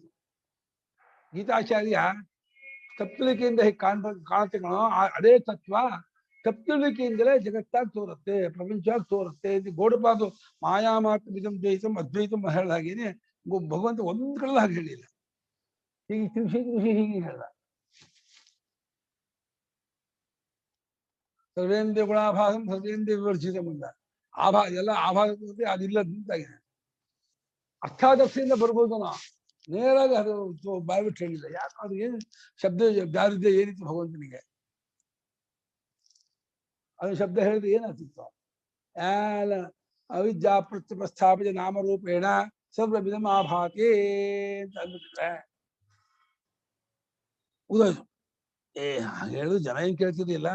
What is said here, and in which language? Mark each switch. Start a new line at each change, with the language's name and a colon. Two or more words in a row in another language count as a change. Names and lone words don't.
Kannada: ಗೀತಾಚಾರ್ಯ ತಪ್ಪಲಿಕೆಯಿಂದ ಹೇಗೆ ಕಾಣುತ್ತೆ ಅದೇ ತತ್ವ ತಪ್ಪಲಿಕೆಯಿಂದಲೇ ಜಗತ್ತಾಗಿ ತೋರುತ್ತೆ, ಪ್ರಪಂಚವಾಗಿ ತೋರುತ್ತೆ. ಗೌಡಪಾದು
Sanskrit: ಮಾಯಾ ಮಾತ್ರ ವಿಧಂ ದ್ವೈತಂ ಅದ್ವೈತಂ
Kannada: ಹೇಳಿದ ಹಾಗೇನೆ ಭಗವಂತ ಒಂದ್ ಕಡೆ ಹಾಗೆ ಹೇಳಿಲ್ಲ. ಹೀಗೆ ತಿಳಿಸಿ ಹೀಗೆ ಹೇಳ್ದ.
Sanskrit: ಸರ್ವೇಂದ್ರಿಯ ಗುಣಾಭಾಸಂ ಸರ್ವೇಂದ್ರಿಯ ವಿವರ್ಜಿತ
Kannada: ಮುಂದ ಎಲ್ಲ ಆಭಾಸ ಅದಿಲ್ಲ ನಿಂತಾಗಿದೆ. ಅರ್ಥಾದರ್ಶದಿಂದ ಬರ್ಬೋದು ನಾವು, ನೇರಾಗಿ ಅದು ಬಾಯ್ಬಿಟ್ಟು ಹೇಳಿಲ್ಲ. ಯಾಕೆ ಅದು ಏನು ಶಬ್ದ ದಾರಿದ್ರ್ಯ ಏನಿತ್ತು ಭಗವಂತನಿಗೆ, ಅದು ಶಬ್ದ ಹೇಳಿದ್ರೆ ಏನಾಗ್ತಿತ್ತು? ಎಲ್ಲ
Sanskrit: ಅವಿದ್ಯಾ ಪ್ರಸ್ಥಾಪಿತ ನಾಮರೂಪೇಣ ಸರ್ವವಿಧಂ ಆಭಾತಿ
Kannada: ಅಂತ ಅಂದ್ಬಿಟ್ರೆ ಉದಾಹರಣೆ ಹೇಳಿದ್ರು ಜನ ಏನ್ ಕೇಳ್ತಿರ್ಲಿಲ್ಲ.